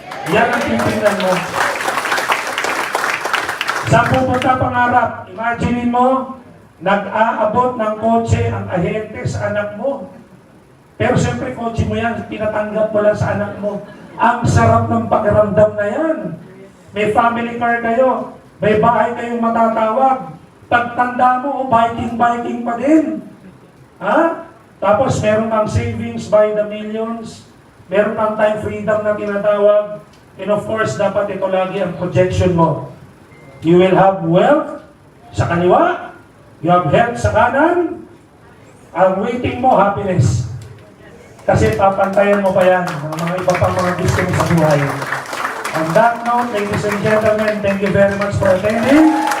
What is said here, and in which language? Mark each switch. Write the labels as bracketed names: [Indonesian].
[Filipino] Yan ang titingnan mo. Sa pupunta pangarap, imagine mo, nag-aabot ng kotse ang ahente sa anak mo. Pero siyempre, kotse mo yan, pinatanggap mo lang sa anak mo. Ang sarap ng pakiramdam na yan. May family car kayo, may bahay kayong matatawag. Pagtanda mo, biking pa din. Ha? Tapos meron kang savings [English] by the millions. [Filipino] Meron kang time freedom na tinatawag. [English] And of course, [Filipino] dapat ito lagi ang projection mo. [English] You will have wealth [Filipino] sa kaliwa. [English] You have health [Filipino] sa kanan. Ang waiting mo, happiness. Kasi papantayan mo pa yan ng mga iba pang mga gusto mo sa buhay. [English] On that note, ladies and gentlemen, thank you very much for attending.